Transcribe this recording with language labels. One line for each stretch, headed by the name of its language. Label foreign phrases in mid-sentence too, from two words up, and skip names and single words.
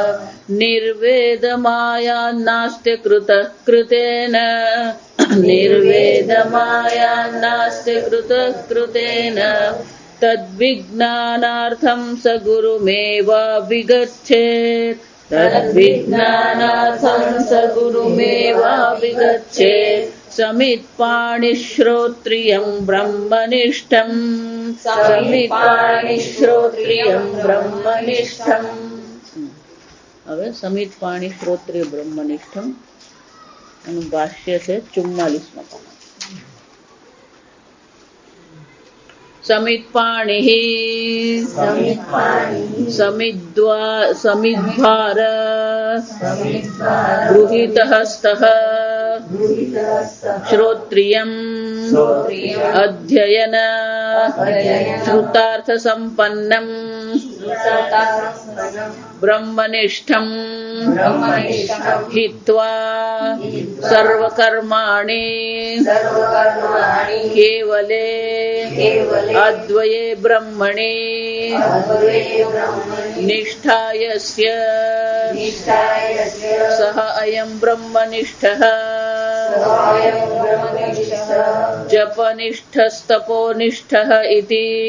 Sanskrit: निर्वेदमायान्नास्ति कृतेन निर्वेदमायान्नास्ति कृतेन तद्विज्ञानार्थं स गुरुमेवाभिगच्छेत् तद्विज्ञानार्थं स गुरुमेवाभिगच्छेत् समित्पाणिश्रोत्रियं ब्रह्मनिष्ठम् समित्पाणिश्रोत्रियं ब्रह्मनिष्ठम्
Gujarati: હવે
Sanskrit: સમિતપાણી શ્રોત્રિય બ્રહ્મનિષ્ઠમ
Gujarati: એનું ભાષ્ય છે 44માં પાના
Sanskrit: સમિતપાણિ સમિદ્વાર ગૃહીતહસ્તઃ श्रोत्रियम् अध्ययन श्रुतार्थ संपन्नम् ब्रह्मनिष्ठम् हित्वा सर्वकर्माणि केवले અદ્વયે બ્રહ્મણે નિષ્ઠા યસ્ય સહ અયં બ્રહ્મનિષ્ઠઃ જપનિષ્ઠસ્તપોનિષ્ઠઃ ઇતિ